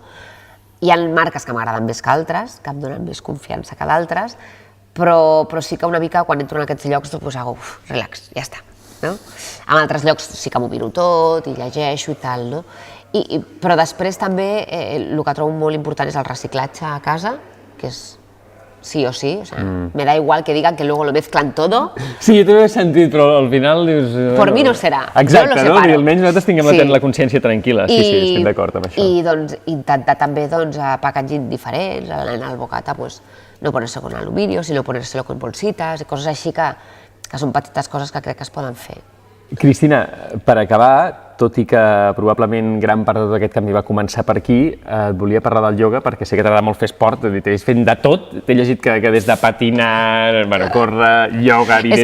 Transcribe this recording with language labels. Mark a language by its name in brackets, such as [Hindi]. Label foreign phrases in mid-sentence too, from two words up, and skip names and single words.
[Catalan] Hi ha marques que m'agraden més que altres, que em donen més confiança que d'altres, però sí que una mica quan entro en aquests llocs doncs hago, relax, ja està. En altres llocs sí que m'ho miro tot i llegeixo i tal, no? Però després també el que trobo molt important és el reciclatge a casa, que és sí o sí, [Spanish] o sea, me da igual que digan que luego lo mezclan todo. [Catalan] Sí, jo també ho he sentit, però al final dius... [Spanish] Por mi no serà, [Catalan] exacte, jo lo separo. I almenys nosaltres tinguem la consciència tranquil·la, sí, estic d'acord amb això. I doncs intentar també packaging diferents, [Spanish] en el bocata no ponerse con aluminio, sino ponérselo con bolsitas, [Catalan] coses així que són petites coses que crec que es poden fer. Cristina, per acabar, tot i que probablement gran part de tot aquest canvi va començar per aquí, et volia parlar del ioga perquè sé que t'agrada molt fer esport, t'he fent de tot, t'he llegit que des de patinar, córrer, ioga, evidentment...